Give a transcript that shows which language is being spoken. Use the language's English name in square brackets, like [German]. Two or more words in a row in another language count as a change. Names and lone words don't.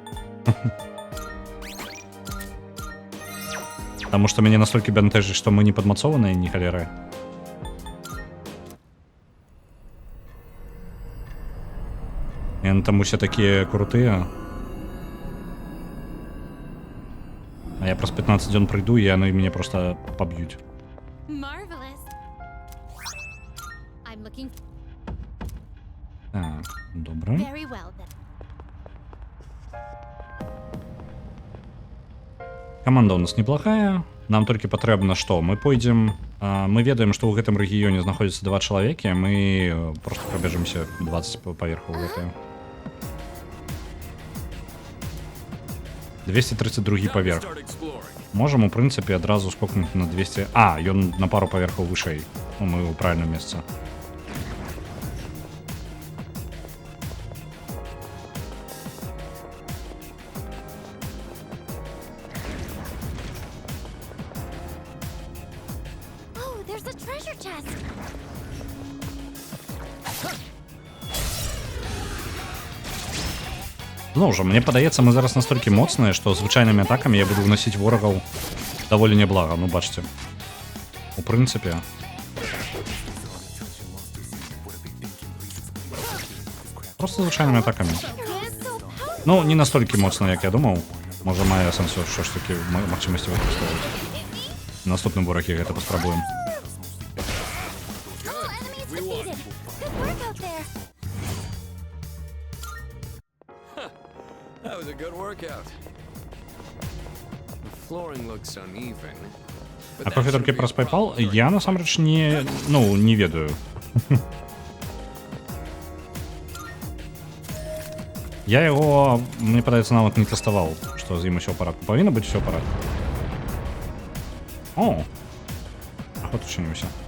[Belarusian] Таму што мяне настолькі бянтэжыць, што мы не падмацованыя, ні халеры. Яны там усе такія крутыя. А я праз 15 дзён прыйду, і яны мяне проста паб'юць. [English] Marvelous. I'm looking [Belarusian] Так, добра. [English] very well then. [Belarusian] Каманда у нас неплохая. Нам толькі патрэбна што? Мы пойдзем... Мы ведаем, што ў гэтым рэгіёне знаходзіцца 2 чалавекі, мы проста прабежымся 20 паверхаў гэтыя. 232 паверх. Можам, у прынцыпе, адразу скокнуць на 200... ён на пару паверхаў вышэй. Ну, мы ў правільным месцы. [English] Oh, there's a treasure chest. [Belarusian] Зноў жа, мне падаецца, мы зараз настолькі моцныя, што звычайнымі атакамі я буду ўносіць ворагаў даволі няблага, ну бачце. У прынцыпе. Просто звычайнымі атакамі. Ну, не настолькі моцна, як я думаў. Можа, мае сэнсу ўсё ж такі магчымасці выкарыстоўваць. Наступным ворагі гэта паспрабуем. [English] All enemies defeated. Good work out there. That was a good workout. The flooring looks uneven. [Belarusian] А кофе толькі праз PayPal? Я насамрэч не, ну, не ведаю. Я яго, мне падаецца, нават не тэставаў, што з ім усё ў парадку. Павінна быць усё ў парадку. О! Ход учыніўся.